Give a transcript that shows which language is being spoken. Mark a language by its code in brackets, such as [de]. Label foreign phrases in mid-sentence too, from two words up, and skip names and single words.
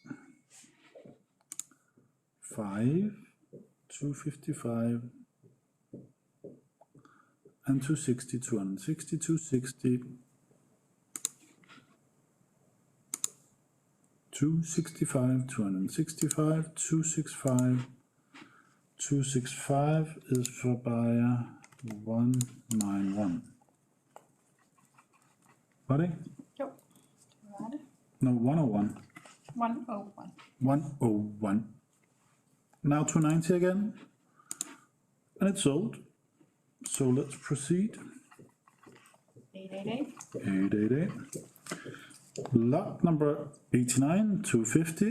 [en] 5, 255, and 260, 260, 260, 265, 265, 265, 265 is for buyer 191. [no] Var det? Jo, det var det. [en] No, 101. 101. 101. Now 290 again. And it's sold. So let's proceed. 888. 888. Lot number 89, 250.